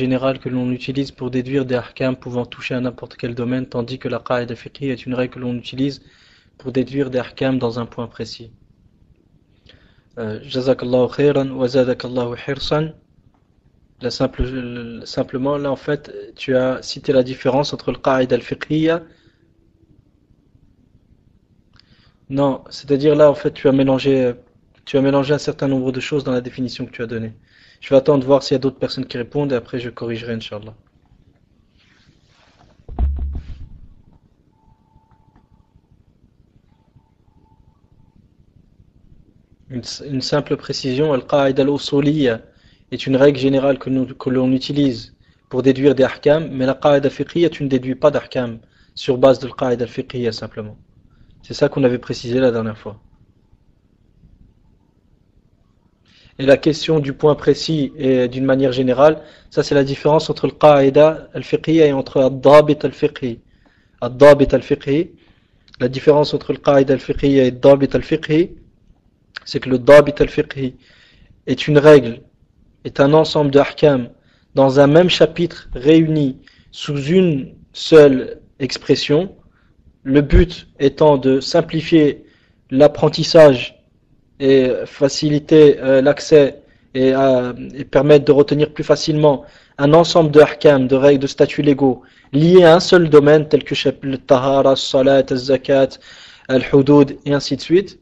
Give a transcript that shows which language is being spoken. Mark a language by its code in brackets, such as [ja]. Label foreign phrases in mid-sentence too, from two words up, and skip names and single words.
[fr] générale que l'on utilise pour déduire des ahkam pouvant toucher à n'importe quel domaine, tandis que la [ar] قاعدة فقهية [fr] est une règle que l'on utilise pour déduire des ahkam dans un point précis. [ar] جزاك الله خيرا وزادك الله حرصا. [fr] Là, simplement, là en fait, tu as cité la différence entre le [ar] قاعدة الفقهية. [fr] Non, c'est-à-dire là en fait tu as mélangé un certain nombre de choses dans la définition que tu as donnée. Je vais attendre de voir s'il y a d'autres personnes qui répondent et après je corrigerai, Inch'Allah. Une simple précision, [ar] القاعدة الأصولية [fr] est une règle générale que l'on utilise pour déduire des ahkam, mais la [ar] قاعدة فقهية, [fr] tu ne déduis pas d'ahkam sur base de [ar] القاعدة الفقهية [fr] simplement. C'est ça qu'on avait précisé la dernière fois. Et la question du point précis et d'une manière générale, ça c'est la différence entre le [ar] قاعدة الفقهية [fr] et entre [ar] الضابط الفقهي. الضابط الفقهي, [fr] la différence entre le [ar] قاعدة الفقهية [fr] et [ar] الضابط الفقهي, [fr] c'est que le [ar] ضابط الفقهي [fr] est une règle, est un ensemble de ahkam dans un même chapitre réuni sous une seule expression, le but étant de simplifier l'apprentissage et faciliter l'accès et permettre de retenir plus facilement un ensemble de ahkam, de règles, de statuts légaux liés à un seul domaine tel que le tahara, le salat, le zakat, le hudud et ainsi de suite.